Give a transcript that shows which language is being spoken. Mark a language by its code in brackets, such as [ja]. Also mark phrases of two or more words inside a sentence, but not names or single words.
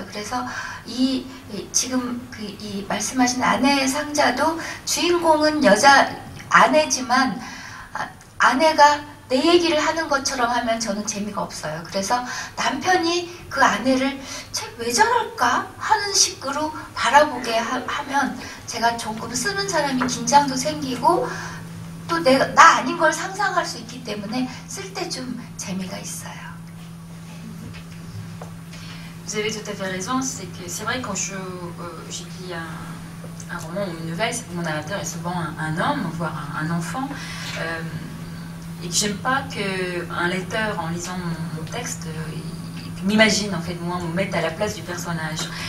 [ko] 그래서 지금 이 말씀하신 아내의 상자도 주인공은 여자 아내지만 아내가 내 얘기를 하는 것처럼 하면 저는 재미가 없어요. 그래서 남편이 그 아내를 쟤 왜 저럴까 하는 식으로 바라보게 하면 제가 조금 쓰는 사람이 긴장도 생기고 또 나 아닌 걸 상상할 수 있기 때문에 쓸 때 좀 재미가 있어요. [fr] Vous avez tout à fait raison, c'est que c'est vrai quand j'écris un roman ou une nouvelle, c'est que mon narrateur est souvent un homme, voire un enfant, et que j'aime pas qu'un lecteur, en lisant mon texte, m'imagine en fait moi, me mette à la place du personnage.